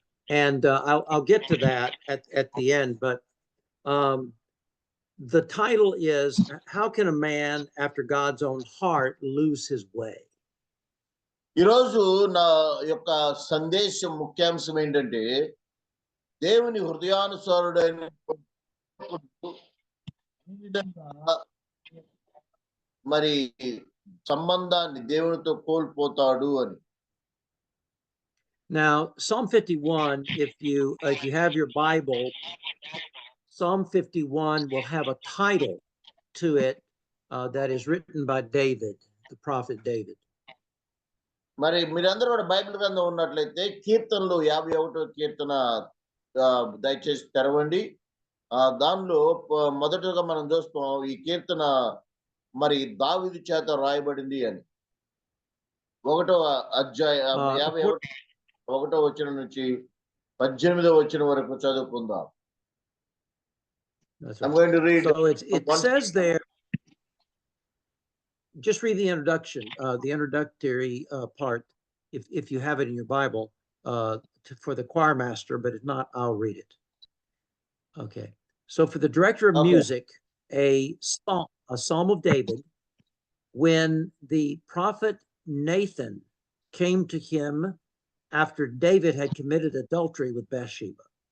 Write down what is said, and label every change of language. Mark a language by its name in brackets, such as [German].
[English] And I'll get to that at the end. But the title is, How Can a Man After God's Own Heart Lose His Way? [Telugu] ఈరోజు నా యొక్క సందేశం ముఖ్యాంశం ఏంటంటే దేవుని హృదయానుసారుడైన ఈ విధంగా మరి సంబంధాన్ని దేవునితో కోల్పోతాడు అని. [English] Now, Psalm 51, if you have your Bible, Psalm 51 will have a title to it that is written by David, the prophet David. [Telugu] మరి మీరందరూ కూడా బైబిల్ గ్రంథం ఉన్నట్లయితే కీర్తనలు 51వ కీర్తన దయచేసి తెరవండి. దానిలో మొదటగా మనం చూస్తాం ఈ కీర్తన మరి దావీదు చేత రాయబడింది అని. 1వ అధ్యాయం 51వ వచనం నుంచి 18వ వచనం వరకు చదువుకుందాం. [English] I'm going to read. So it says there, just read the introduction, the introductory part, if you have it in your Bible, for the choir master, but if not, I'll read it. Okay. So for the director of music, a psalm of David, when the prophet Nathan came to him after David had committed adultery with Bathsheba.